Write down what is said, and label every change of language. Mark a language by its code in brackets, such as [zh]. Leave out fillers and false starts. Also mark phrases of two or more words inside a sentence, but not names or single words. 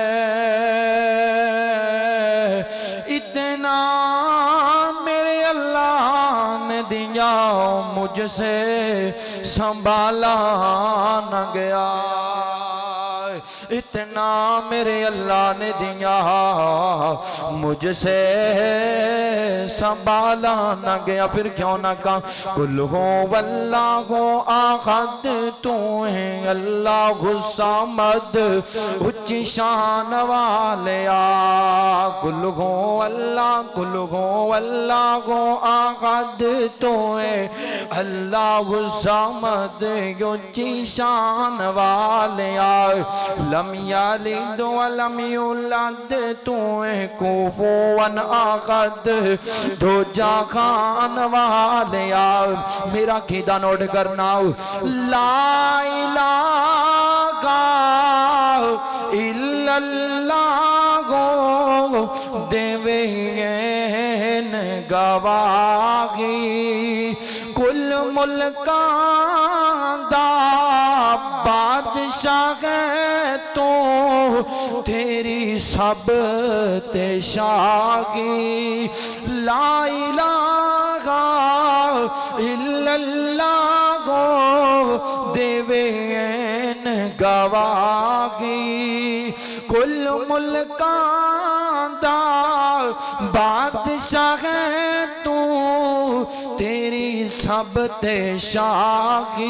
[ur] اتنا میرے اللہ نے دیا مجھ سے سنبھالا نہ گیا. اتنا میرے اللہ نے دیا مجھ سے سنبھالا نہ گیا. [pa] فیر کیوں نہ کہا [ar] قل هو الله أحد [pa] توں ہے [ar] الله الصمد [pa] اچی شان والے آ. [ar] قل هو الله أحد [pa] توں ہے [ar] الله الصمد [pa] اچی شان والے آ. [ar] لم يلد ولم يولد تو كفوا أحد [pa] دو جہان والے آ. میرا کیدا نوٹ کرنا [ar] لا إله إلا الله [pa] دیوے گواہی کل ملکاں دا بادشاہ ہے تو تیری سب تے شاہی. [ar] لا إله إلا الله [pa] دیوے گواہی کل ملکاں دا بادشاہ ہے توں تیری سب تے شاہی.